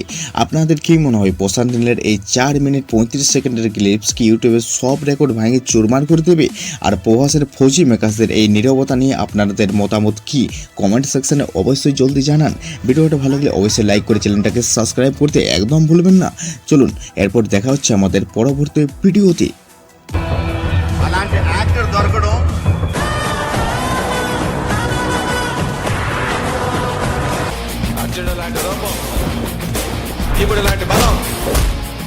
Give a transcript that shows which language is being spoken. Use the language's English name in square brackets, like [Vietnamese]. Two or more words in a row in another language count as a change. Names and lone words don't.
[Bangla] আপনাদের কি মনে হয় প্রশান্ত নীলের এই 4 মিনিট 35 সেকেন্ডের গ্লিপস কি ইউটিউবের সব রেকর্ড ভেঙে চুরমার করে দেবে? আর প্রভাসের ফৌজি মেকার্সদের এই নীরবতা নিয়ে আপনাদের মতামত কি? [English] comment section [Bangla] অবশ্যই জলদি জানান। ভিডিওটা ভালো লাগলে অবশ্যই লাইক করে চ্যানেলটাকে সাবস্ক্রাইব করতে একদম ভুলবেন না। চলুন এরপর দেখা হচ্ছে আমাদের পরবর্তী ভিডিওতে। [Telugu] అలాంటి యాక్టర్ దొరకడం అర్జునుడు లాంటి రూపం, ఇప్పుడు లాంటి బలం